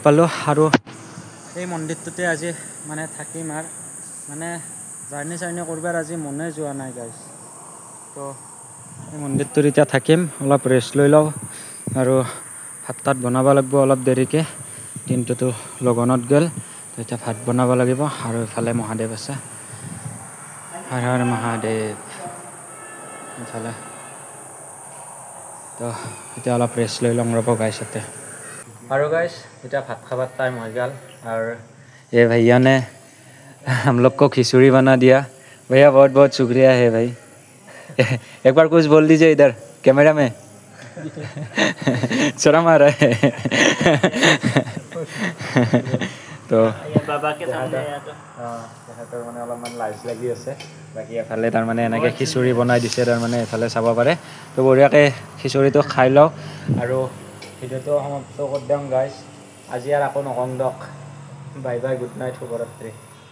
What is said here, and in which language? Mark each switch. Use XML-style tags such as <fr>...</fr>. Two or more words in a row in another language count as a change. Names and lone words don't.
<as>পালোঁ আৰু এই মন্দিৰটোতে আজি মানে থাকিম আৰু মানে জাৰ্ণি কৰিবাৰ আজি মনে যোৱা নাই গাইছ তো এই মন্দিৰটোত এতিয়া থাকিম অলপ ৰেষ্ট লৈ লওঁ আৰু ভাত তাত বনাব লাগিব অলপ দেৰিকৈ দিনটোতো লগনত গ'ল তো এতিয়া ভাত বনাব লাগিব আৰু ইফালে মহাদেৱ আছে হৰ হৰ মহাদেৱ ইফালে তো এতিয়া অলপ ৰেষ্ট লৈ লওঁ ৰ'ব গাইছ ইয়াতে আৰু গাইছ এতিয়া ভাত খাবার টাইম</as> <hi>हो गया और ये भैया ने हम लोग को खिचड़ी बना दिया भैया बहुत बहुत शुक्रिया है भाई एक बार कुछ बोल दीजिए इधर कैमरा में शर्म आ रहा है तो बाबा के सामने</hi> <as>তেহেঁতৰ মানে অলপমান লাজ লাগি আছে বাকী এফালে তাৰমানে এনেকৈ খিচুৰি বনাই দিছে তাৰমানে এফালে চাব পাৰে তো বঢ়িয়াকৈ খিচুৰিটো খাই লওঁ আৰু ভিডিঅ'টো সমাপ্ত কৰি দিওঁ গাইছ আজি আৰু আকৌ নকওঁ দিয়ক</as> <en>bye bye good night</en> <as>শুভৰাত্ৰি</as>